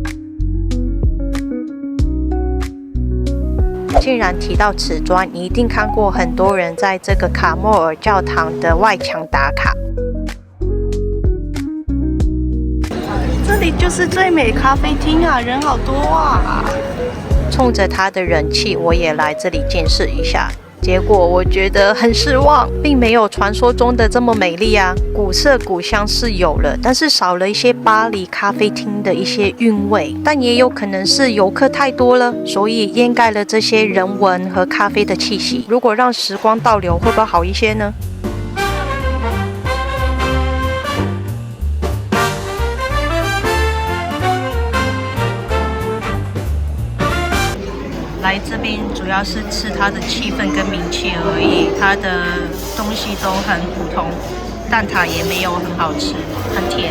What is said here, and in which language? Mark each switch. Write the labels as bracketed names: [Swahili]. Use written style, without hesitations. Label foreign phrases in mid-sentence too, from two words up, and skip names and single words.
[Chinese] 既然提到瓷磚，你一定看過很多人在這個卡莫爾教堂的外牆打卡。這裡就是最美咖啡廳啊，人好多啊！衝着它的人氣，我也來這裡見識一下。結果我覺得很失望，並沒有傳說中的這麼美麗啊。古色古香是有了，但是少了一些巴黎咖啡廳的一些韻味。但也有可能是遊客太多了，所以掩蓋了這些人文和咖啡的氣息。如果讓時光倒流，會不會好一些呢？来這邊主要是吃它的氣氛跟名氣而已，它的東西都很普通，蛋撻也沒有很好吃，很甜。